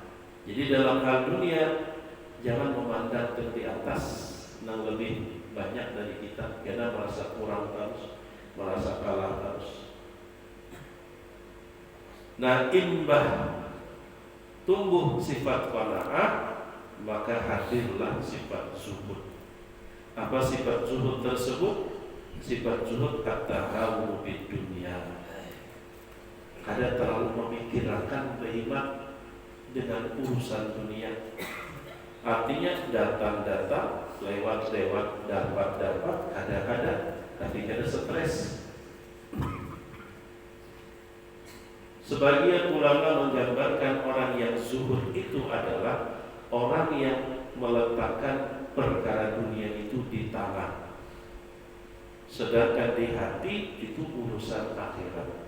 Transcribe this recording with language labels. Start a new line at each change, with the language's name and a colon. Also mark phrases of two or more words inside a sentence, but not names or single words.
Indonesian: Jadi dalam hal dunia jangan memandang di atas nang lebih banyak dari kita, karena merasa kurang terus, merasa kalah terus. Nah, imbah tumbuh sifat qanaah, maka hadirlah sifat zuhud. Apa sifat zuhud tersebut? Sifat zuhud
Arabic: التهاون بالدنيا.
Indonesian: Kada terlalu memikirkan beriman dengan urusan dunia. Artinya datang-datang, lewat-lewat, dapat-dapat, kadang-kadang, tapi kada stres. Sebagian ulama menggambarkan orang yang zuhud itu adalah orang yang meletakkan perkara dunia itu di tangan, sedangkan di hati itu urusan akhirat.